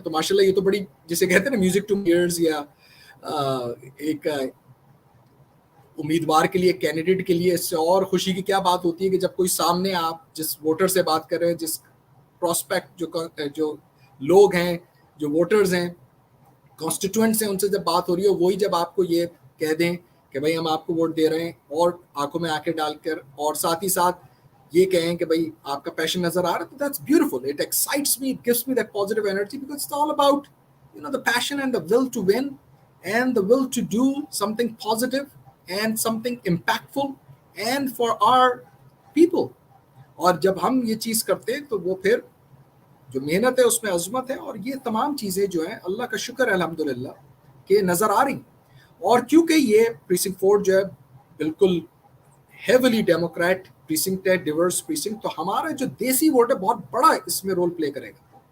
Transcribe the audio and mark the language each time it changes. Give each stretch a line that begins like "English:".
Urdu: تو ماشاءاللہ یہ تو بڑی, جسے کہتے ہیں نا
English: music to ears,
Urdu: یا ایک امیدوار کے لیے, کینڈیڈیٹ کے لیے اس سے اور خوشی کی کیا بات ہوتی ہے کہ جب کوئی سامنے آپ جس ووٹر سے بات کر رہے ہیں, جس پراسپیکٹ جو لوگ ہیں, جو ووٹرز ہیں, کانسٹیٹوئنٹس ہیں, ان سے جب بات ہو رہی ہے, وہی جب آپ کو یہ کہہ دیں کہ بھائی ہم آپ کو ووٹ دے رہے ہیں, اور آنکھوں میں آنکھیں ڈال کر, اور ساتھ ہی ساتھ یہ کہیں کہ بھائی آپ کا پیشن نظر آ رہا ہے, تو
English: That's beautiful. It excites me, it gives me that positive energy, because it's all about the passion and the will to win and the will to do something positive and something impactful and for our people.
Urdu: اور جب ہم یہ چیز کرتے ہیں تو وہ پھر جو محنت ہے اس میں عظمت ہے, اور یہ تمام چیزیں جو ہیں اللہ کا شکر ہے الحمدللہ کہ نظر آ رہی. اور کیونکہ یہ پریسنکٹ 4 جو ہے بالکل ہیولی ڈیموکریٹ پریسنکٹ ہے, ڈیورس پریسنکٹ, تو ہمارا جو دیسی ووٹ ہے بہت بڑا اس میں رول پلے کرے گا.